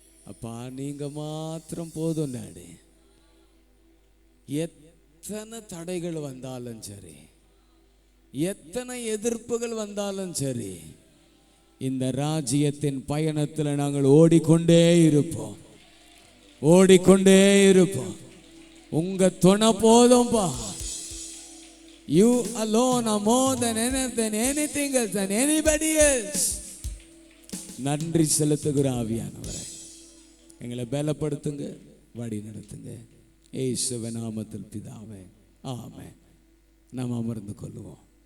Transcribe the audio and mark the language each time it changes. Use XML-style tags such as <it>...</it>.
<ta>அப்பா நீங்க மாத்திரம் போதும் டாடி. எத்தனை தடைகள் வந்தாலும் சரி, எத்தனை எதிர்ப்புகள் வந்தாலும் சரி, இந்த ராஜ்யத்தின் பயணத்தில் நாங்கள் ஓடிக்கொண்டே இருப்போம், ஓடிக்கொண்டே இருப்போம். உங்க துணை போதும்பா.</ta> <en>You alone are more than anything else than anybody else.</en> <ta>நன்றி செலுத்துகிற ஆவியானவரே, எங்களை பலப்படுத்துங்க, வழி நடத்துங்க. இயேசுவின் நாமத்தில் பிதாவே, ஆமென். நாம் அமர்ந்து கொள்வோம்.</ta>